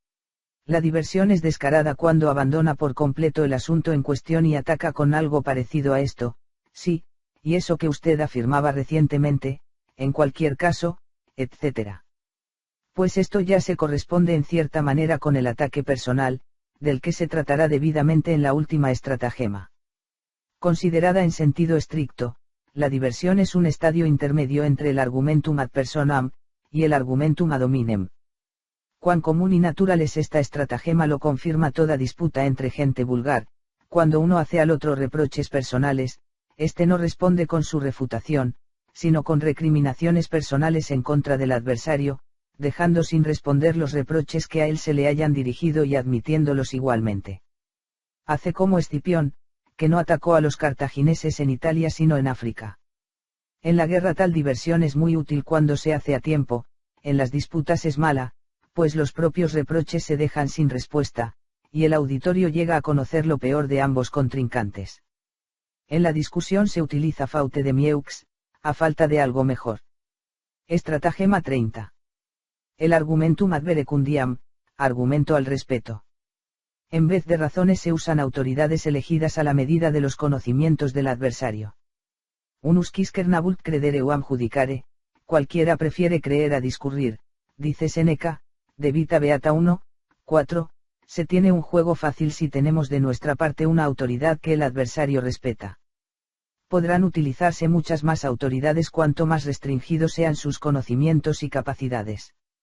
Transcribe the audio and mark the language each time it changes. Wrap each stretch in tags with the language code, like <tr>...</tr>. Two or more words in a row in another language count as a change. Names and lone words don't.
<es>La diversión es descarada cuando abandona por completo el asunto en cuestión y ataca con algo parecido a esto, sí, y eso que usted afirmaba recientemente, en cualquier caso, etc. Pues esto ya se corresponde en cierta manera con el ataque personal, del que se tratará debidamente en la última estratagema. Considerada en sentido estricto, la diversión es un estadio intermedio entre el</es> <la>argumentum ad personam,</la> <es>y el</es> <la>argumentum ad hominem.</la> <es>Cuán común y natural es esta estratagema lo confirma toda disputa entre gente vulgar, cuando uno hace al otro reproches personales, este no responde con su refutación, sino con recriminaciones personales en contra del adversario, dejando sin responder los reproches que a él se le hayan dirigido y admitiéndolos igualmente. Hace como Escipión, que no atacó a los cartagineses en Italia sino en África. En la guerra tal diversión es muy útil cuando se hace a tiempo, en las disputas es mala, pues los propios reproches se dejan sin respuesta, y el auditorio llega a conocer lo peor de ambos contrincantes. En la discusión se utiliza</es> <fr>faute de mieux,</fr> <es>a falta de algo mejor. Estratagema 30. El</es> <la>argumentum ad verecundiam,</la> <es>argumento al respeto. En vez de razones se usan autoridades elegidas a la medida de los conocimientos del adversario.</es> <la>Unus quisquer vult credere uam judicare,</la> <es>cualquiera prefiere creer a discurrir, dice Séneca, de Vita Beata 1, 4, se tiene un juego fácil si tenemos de nuestra parte una autoridad que el adversario respeta. Podrán utilizarse muchas más autoridades cuanto más restringidos sean sus conocimientos y capacidades.</es>